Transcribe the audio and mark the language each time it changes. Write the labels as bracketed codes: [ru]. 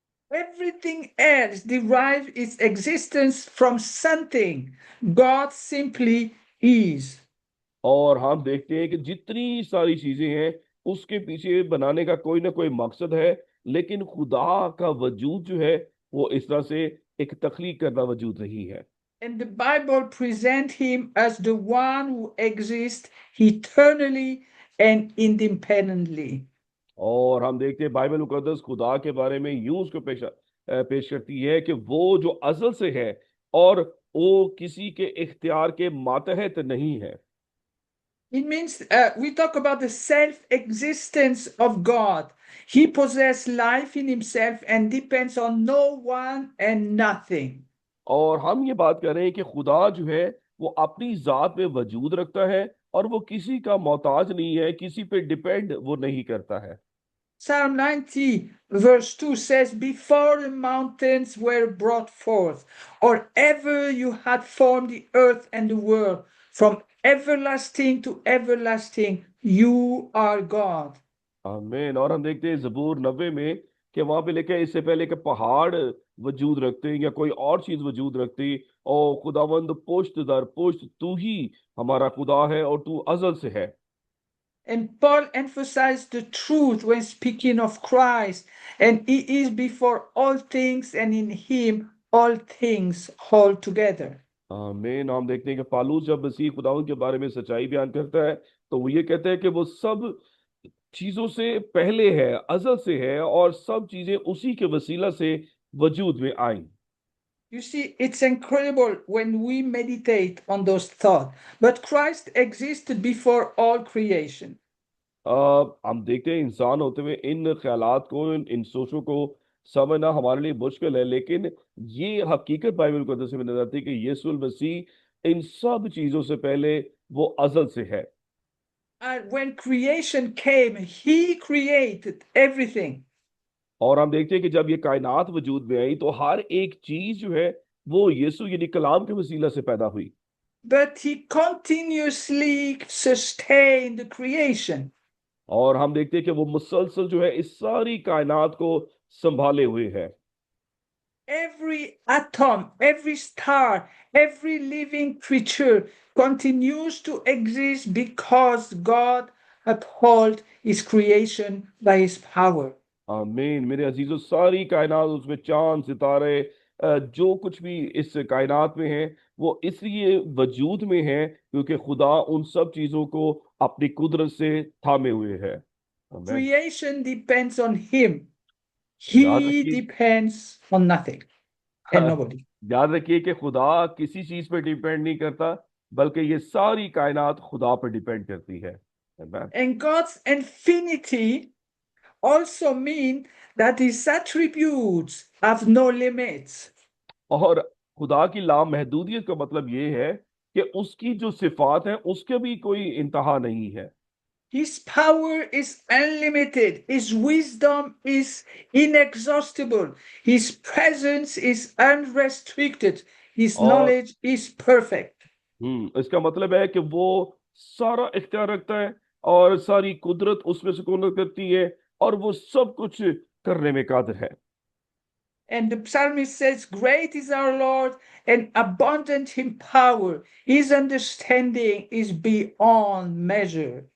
[en] Everything else derives its existence from something. God simply is. [hi] और हम देखते हैं कि जितनी सारी चीजें हैं उसके पीछे बनाने का कोई ना कोई मकसद है, लेकिन खुदा का वजूद जो है वो इस तरह से एक तख्लीक करना वजूद नहीं है। [en] And the Bible presents him as the one who exists eternally and independently. [hi] और हम देखते हैं बाइबल मुकद्दस खुदा के बारे में यूं उसको पेश करती है कि वो जो अज़ल से है और वो किसी के इख्तियार के मातहत नहीं है। [en] It means we talk about the self existence of God. He possesses life in himself and depends on no one and nothing. [hi] और हम ये बात कर रहे हैं कि खुदा जो है वो अपनी जात में वजूद रखता है और वो किसी का मोहताज नहीं है, किसी पे डिपेंड वो नहीं करता है। [en] Psalm 90, verse 2 says, before the mountains were brought forth, or ever you had formed the earth and the world, from everlasting to everlasting, you are God. [hi] आमीन। और हम देखते हैं जबूर 90 में कि वहां पे लिखा है इससे पहले कि पहाड़ वजूद रखते या कोई और चीज वजूद रखती, ओ खुदावंद पुश्त दर पुश्त तू ही हमारा खुदा है और तू अजल से है। [en] And Paul emphasized the truth when speaking of Christ, and he is before all things, and in him all things hold together. [hi] आमीन। हम देखते हैं कि पालूस जब मसीह खुदावंद के बारे में सच्चाई बयान करता है तो वो ये कहता है कि वो सब चीजों से पहले है, अजल से है, और सब चीजें उसी के वसीला से वजूद में आई। [en] You see, it's incredible when we meditate on those thoughts. But Christ existed before all creation. [hi] हम देखते हैं इंसान होते हुए इन ख्यालात को इन सोचों को समझना हमारे लिए मुश्किल है, लेकिन ये हकीकत बाइबल को से नजर आती है कि यीशु मसीह इन सब चीजों से पहले वो अजल से है। [en] And when creation came, He created everything. [hi] और हम देखते हैं कि जब ये कायनात वजूद में आई तो हर एक चीज जो है वो यीशु यानी कलाम के वसीला से पैदा हुई। [en] But He continuously sustained the creation. [hi] और हम देखते हैं कि वो मुसलसल जो है इस सारी कायनात को संभाले हुए है। [en] Every atom, every star, every living creature continues to exist because God upholds His creation by His power. [hi] आमीन। मेरे अजीजों, सारी कायनात उसमें चांद सितारे जो कुछ भी इस कायनात में है वो इसलिए वजूद में है क्योंकि खुदा उन सब चीजों को अपनी कुदरत से थामे हुए है। आमीन। [en] Creation depends on Him. [hi] याद [en] He [hi] रखिए [en] depends on nothing and nobody. [hi] याद रखिए कि खुदा किसी चीज पे डिपेंड नहीं करता, बल्कि ये सारी कायनात खुदा पर डिपेंड करती है। आमीन। [en] And God's infinity also mean that His attributes have no limits. [hi] और खुदा की लामहदूदियत का मतलब ये है कि उसकी जो सिफात है उसके भी कोई इंतहा नहीं है। [en] His power is unlimited. His wisdom is inexhaustible. His presence is unrestricted. His [hi] और [en] knowledge is perfect. [hi] इसका मतलब है कि वो सारा इख्तियार रखता है और सारी कुदरत उसमें सुकूनत करती है और वो सब कुछ करने में कादिर है। [en] And the psalmist says, great is our Lord and abundant in power. His understanding is beyond measure.